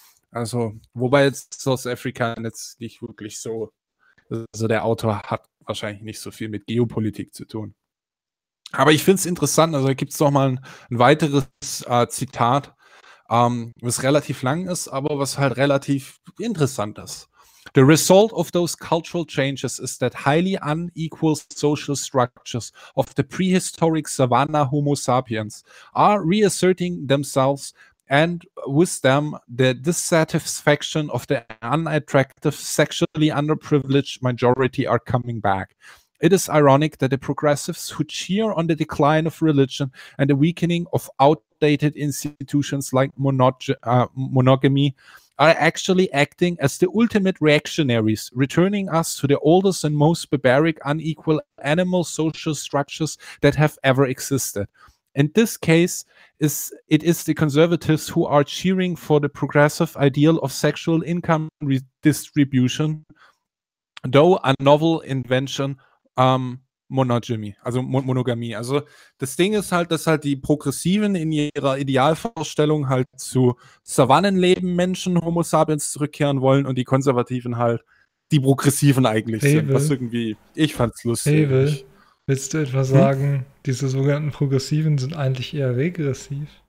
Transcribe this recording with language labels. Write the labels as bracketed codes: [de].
[de] Also, wobei jetzt South Africa jetzt nicht wirklich so, also der Autor hat wahrscheinlich nicht so viel mit Geopolitik zu tun. Aber ich finde es interessant, also da gibt es noch mal ein weiteres Zitat, was relativ lang ist, aber was halt relativ interessant ist. [en] The result of those cultural changes is that highly unequal social structures of the prehistoric savanna Homo sapiens are reasserting themselves, and with them the dissatisfaction of the unattractive, sexually underprivileged majority are coming back. It is ironic that the progressives who cheer on the decline of religion and the weakening of outdated institutions like monogamy are actually acting as the ultimate reactionaries, returning us to the oldest and most barbaric, unequal animal social structures that have ever existed. In this case, it is the conservatives who are cheering for the progressive ideal of sexual income redistribution, though a novel invention. Monogamy. [de] Also das Ding ist halt, dass halt die Progressiven in ihrer Idealvorstellung halt zu Savannenleben Menschen, Homo sapiens, zurückkehren wollen und die Konservativen halt die Progressiven eigentlich sind. Was irgendwie, ich fand's lustig. Hebel, willst du etwa sagen, diese sogenannten Progressiven sind eigentlich eher regressiv?